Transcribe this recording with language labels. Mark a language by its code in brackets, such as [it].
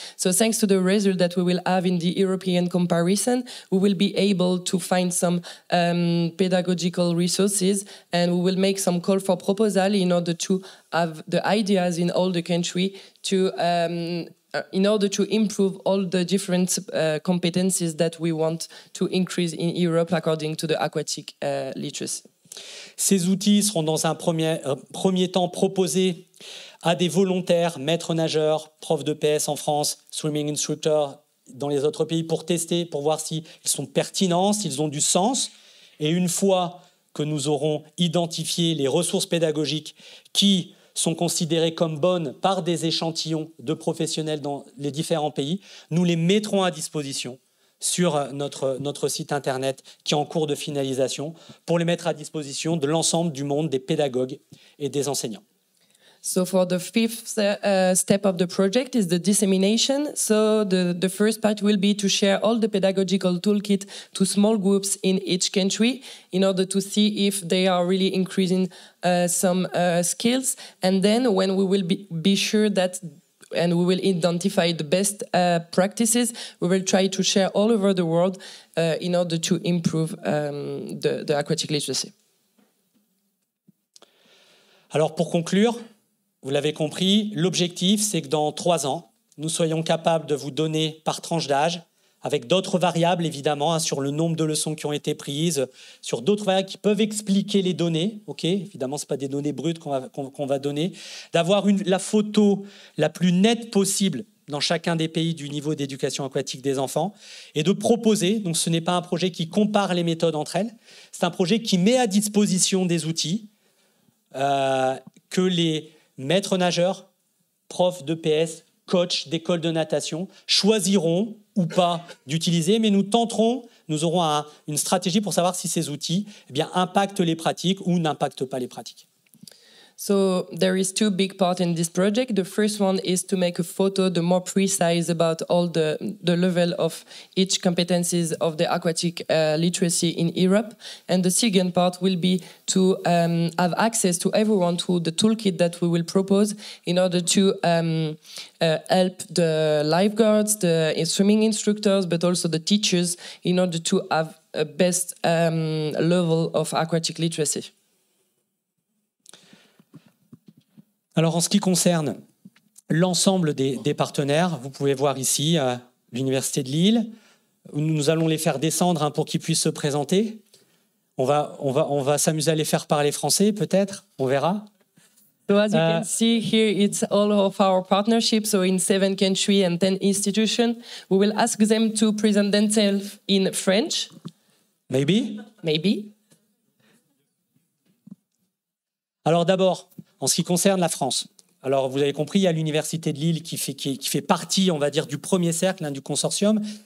[en] So thanks to the result that we will have in the European comparison, we will be able to find some pedagogical resources, and we will make some call for proposal in order to have the ideas in all the country to in order to improve all the different competencies that we want to increase in Europe according to the aquatic literacy. [fr] Ces outils seront dans un premier temps proposés à des volontaires, maîtres nageurs, profs de PS en France, [en] swimming instructors [fr] dans les autres pays pour tester, pour voir s'ils sont pertinents, s'ils ont du sens. Et une fois que nous aurons identifié les ressources pédagogiques qui sont considérées comme bonnes par des échantillons de professionnels dans les différents pays, nous les mettrons à disposition sur notre site internet qui est en cours de finalisation pour les mettre à disposition de l'ensemble du monde des pédagogues et des enseignants. [en] So for the fifth step of the project is the dissemination. So the first part will be to share all the pedagogical toolkit to small groups in each country in order to see if they are really increasing some skills. And then when we will be sure that and we will identify the best practices, we will try to share all over the world in order to improve the aquatic literacy. [fr] Alors pour conclure, vous l'avez compris, l'objectif c'est que dans 3 ans, nous soyons capables de vous donner par tranche d'âge, avec d'autres variables évidemment, sur le nombre de leçons qui ont été prises, sur d'autres variables qui peuvent expliquer les données. Évidemment, ce n'est pas des données brutes qu'on va donner. D'avoir la photo la plus nette possible dans chacun des pays du niveau d'éducation aquatique des enfants et de proposer, donc ce n'est pas un projet qui compare les méthodes entre elles, c'est un projet qui met à disposition des outils que les maîtres nageurs, profs de PS, coachs d'écoles de natation choisiront ou pas d'utiliser, mais nous aurons une stratégie pour savoir si ces outils impactent les pratiques ou n'impactent pas les pratiques. [en] So there is 2 big parts in this project. The first one is to make a photo the more precise about all the level of each competencies of the aquatic literacy in Europe. And the second part will be to have access to everyone to the toolkit that we will propose in order to help the lifeguards, the swimming instructors, but also the teachers in order to have a best level of aquatic literacy. [fr] Alors, en ce qui concerne l'ensemble des partenaires, vous pouvez voir ici l'Université de Lille, Nous allons les faire descendre hein, pour qu'ils puissent se présenter. On va s'amuser à les faire parler français, peut-être. On verra. [en] So as you can see here, it's all of our partnerships. So in 7 countries and 10 institutions, we will ask them to present themselves in French. Maybe? Maybe. [fr] Alors d'abord, en ce qui concerne la France. Alors vous avez compris, il y a l'Université de Lille qui fait partie, on va dire, du premier cercle, hein, du consortium.